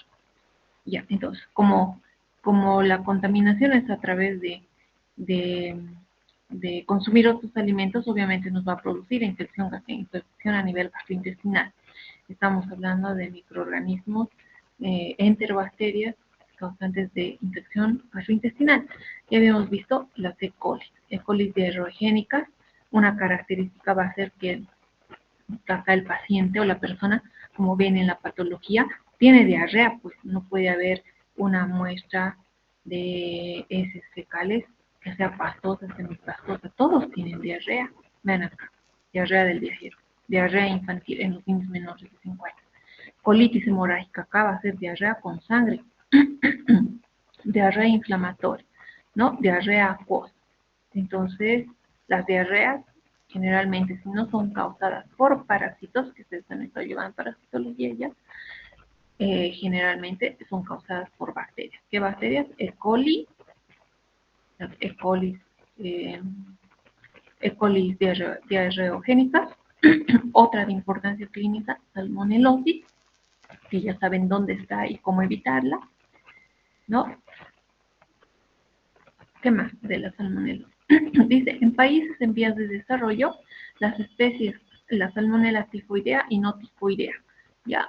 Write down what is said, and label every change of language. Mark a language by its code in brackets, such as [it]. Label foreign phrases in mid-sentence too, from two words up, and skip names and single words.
[es] Ya, entonces, como la contaminación es a través de de consumir otros alimentos, obviamente nos va a producir infección a nivel gastrointestinal. Estamos hablando de microorganismos, enterobacterias causantes de infección gastrointestinal. Ya habíamos visto las E. coli. E. coli diarreogénicas. Una característica va a ser que acá el paciente o la persona, como ven en la patología, tiene diarrea, pues no puede haber una muestra de heces fecales que sea pastosa, semipastosa. Todos tienen diarrea. Ven acá, diarrea del viajero, diarrea infantil en los niños menores de 5 años. Colitis hemorrágica, acá va a ser diarrea con sangre, diarrea inflamatoria, ¿no? Diarrea acuosa. Entonces, las diarreas generalmente, si no son causadas por parásitos, que ustedes también están llevando parasitología ya, generalmente son causadas por bacterias. ¿Qué bacterias? E. coli, las E. coli, E. coli diarreogénicas. Otra de importancia clínica, salmonelosis, que ya saben dónde está y cómo evitarla, ¿no? ¿Qué más de la salmonela? Dice, en países en vías de desarrollo, las especies, la salmonela tifoidea y no tifoidea, ¿ya?